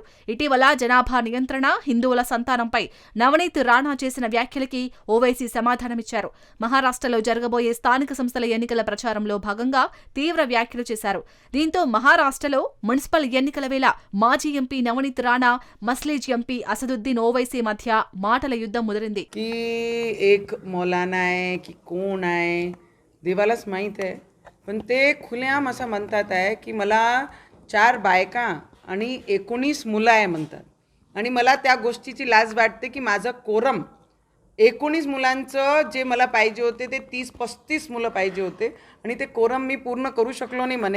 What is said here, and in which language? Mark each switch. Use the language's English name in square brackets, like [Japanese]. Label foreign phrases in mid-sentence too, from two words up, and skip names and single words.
[Telugu] ఇటీవల జనాభా నియంత్రణ, హిందువుల సంతానంపై నవనీత్ రాణా చేసిన వ్యాఖ్యలకి ఓవైసీ సమాధానమిచ్చారు. మహారాష్ట్రలో జరగబోయే స్థానిక సంస్థల ఎన్నికల ప్రచారంలో భాగంగా తీవ్ర వ్యాఖ్యలు చేశారు. దీంతో మహారాష్ట్రలో మున్సిపల్ ఎన్నికల వేళ మాజీ ఎంపీ నవనీత్ రాణా, మస్లీజ్ ఎంపీ అసదుద్దీన్ ఓవైసీ మధ్య మాటల యుద్ధం ముదిరింది. [Marathi] देवालाच माहीत आहे, पण ते खुलेआम असं म्हणतात आहे की मला 4 बायका आणि 19 मुलं आहे म्हणतात. आणि मला त्या गोष्टीची लाज वाटते की माझं कोरम 19 मुलांचं जे मला पाहिजे होते ते 30-35 मुलं पाहिजे होते आणि ते कोरम मी पूर्ण करू शकलो नाही म्हणे.